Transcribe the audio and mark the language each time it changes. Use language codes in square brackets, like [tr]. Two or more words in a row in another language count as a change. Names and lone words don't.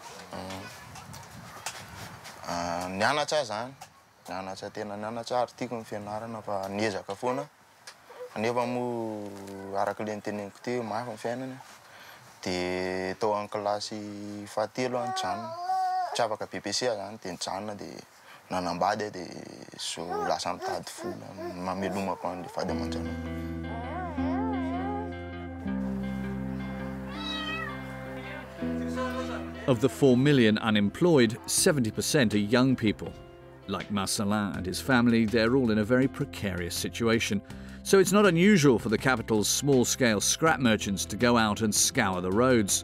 [mg] nianatra zany nianatra tena nianatra ary tiako ny fianarana fa niezaka foana nefa moa araka le niteneniko teo mafy ny fiainana dia tao amin'ny kilasy fahatelo any janona tsy afaka BPC zany dia nijanona dia nanambady dia so lasa mitady vola mamelomako an'le vady aman-janako. [en] Of the 4 million unemployed, 70% are young people. Like Marcelin and his family, they're all in a very precarious situation. So it's not unusual for the capital's small-scale scrap merchants to go out and scour the roads.